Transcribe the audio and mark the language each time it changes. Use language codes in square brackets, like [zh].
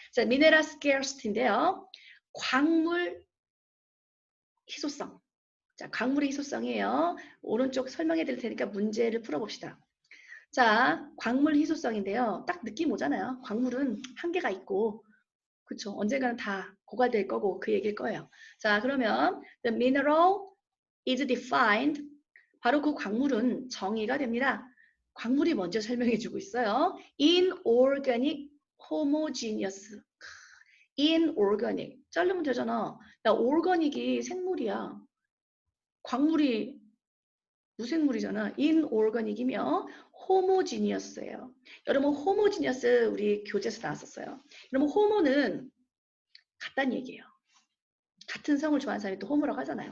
[ko] 자, 미네랄 scarcity인데요. 광물 희소성. 자, 광물의 희소성이에요. 오른쪽 설명해 드릴 테니까 문제를 풀어봅시다. 자, 광물 희소성인데요. 딱 느낌 오잖아요. 광물은 한계가 있고 그쵸. 언젠가는 다 고갈될 거고 그 얘기일 거예요. 자, 그러면 [en] the mineral is defined. [ko] 바로 그 광물은 정의가 됩니다. 광물이 먼저 설명해 주고 있어요. [en] inorganic homogeneous. [ko] inorganic. 자르면 되잖아. 야, organic이 생물이야. 광물이 무생물이잖아. inorganic이며 homogeneous예요. 여러분 homogeneous 우리 교재에서 나왔었어요. 여러분 homo는 같다는 얘기예요. 같은 성을 좋아하는 사람이 또 호모라고 하잖아요.